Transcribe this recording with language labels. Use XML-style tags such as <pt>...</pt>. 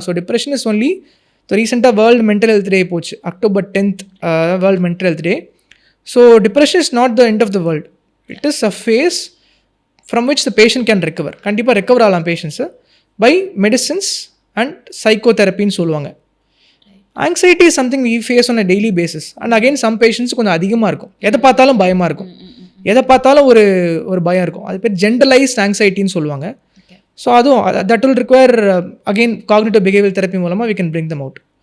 <en>so depression is only</en> <ta>ரீசெண்டாக</ta> <en>world mental health day</en> <ta>போச்சு,</ta> <en>October 10th world mental health day. So depression is not the end of the world. It is a phase from which the patient can recover.</en> <ta>கண்டிப்பாக recover ஆகலாம் patients</ta> <en>by medicines and சைக்கோதெரப்பின்னு</en> <ta>சொல்லுவாங்க.</ta> <en>Anxiety is something we face on a daily basis.</en> <ta>And again some patients கொஞ்சம் அதிகமாக இருக்கும், எதை பார்த்தாலும் பயமாக இருக்கும், எதை பார்த்தாலும் ஒரு பயம் இருக்கும். அது பேர்</ta> <en>Generalised ஆங்ஸைட்டின்னு சொல்லுவாங்க. So அதுவும் that will require again cognitive behaviour therapy</en> <ta>மூலமாக</ta> <en>We can bring them out.</en>